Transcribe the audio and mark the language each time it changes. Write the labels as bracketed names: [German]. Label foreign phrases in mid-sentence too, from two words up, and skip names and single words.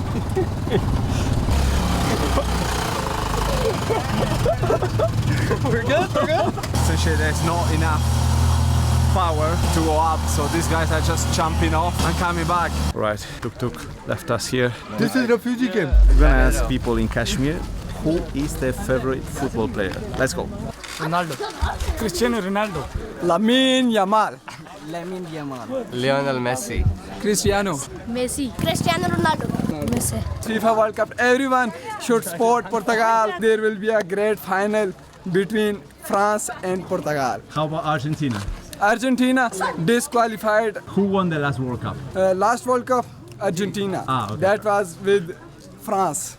[English] We're good, we're good. Essentially there's not enough power to go up, so these guys are just jumping off and coming back. Right, tuk-tuk left us here. This is refugee camp. We're gonna ask people in Kashmir who is their favorite football player. Let's go. Ronaldo. Cristiano Ronaldo. Lamine Yamal. Lamine Yamal. Lionel Messi. Cristiano. Messi. Cristiano Ronaldo. Messi. FIFA World Cup. Everyone should support Portugal. There will be a great final between France and Portugal. How about Argentina? Argentina disqualified. Who won the last World Cup? Last World Cup, Argentina. Ah, okay. That was with France.